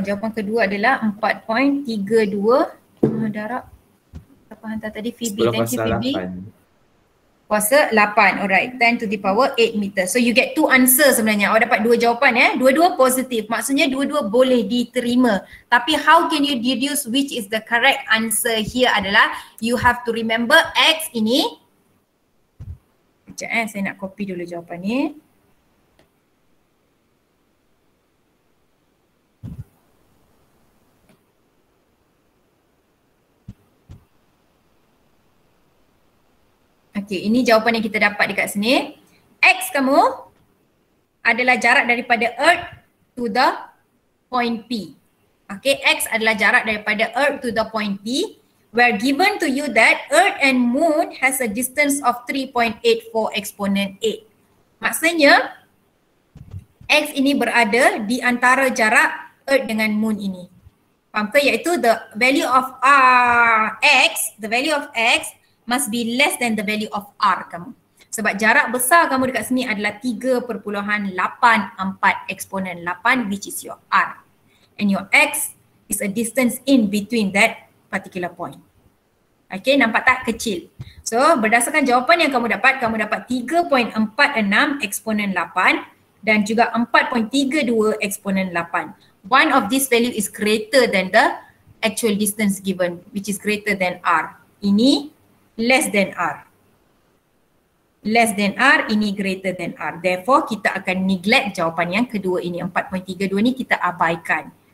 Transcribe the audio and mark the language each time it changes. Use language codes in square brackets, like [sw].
[ms] Jawapan kedua adalah 4.32 darab apa hantar tadi? [en] Phoebe, thank you Phoebe. [ms] Kuasa 8, [en] alright. 10 to the power 8 meter. So you get 2 answer [ms] sebenarnya. Awak dapat 2 jawapan Dua-dua positif. Maksudnya dua-dua boleh diterima. [en] Tapi how can you deduce which is the correct answer here [ms] adalah [en] you have to remember X ini. [ms] Sekejap saya nak copy dulu jawapan ni. Okey, ini jawapan yang kita dapat dekat sini. X kamu adalah jarak daripada Earth [en] to the point P. [ms] Okey, X adalah jarak daripada Earth [en] to the point P. Where given to you that Earth and Moon has a distance of 3.84 exponent 8. [ms] Maksudnya, X ini berada di antara jarak Earth dengan Moon ini. Faham ke? [en] Iaitu the value of x, the value of x must be less than the value of r kamu. [ms] Sebab jarak besar kamu dekat sini adalah 3.84 eksponen 8 [en] which is your r. And your x is a distance in between that particular point. [ms] Okay, nampak tak? Kecil. So berdasarkan jawapan yang kamu dapat 3.46 eksponen 8 dan juga 4.32 eksponen 8. [en] One of this value is greater than the actual distance given, which is greater than r. [ms] Ini [en] less than r. Less than r, ini greater than r. Therefore, [ms] kita akan neglect jawapan yang kedua ini. 4.32 ni kita abaikan.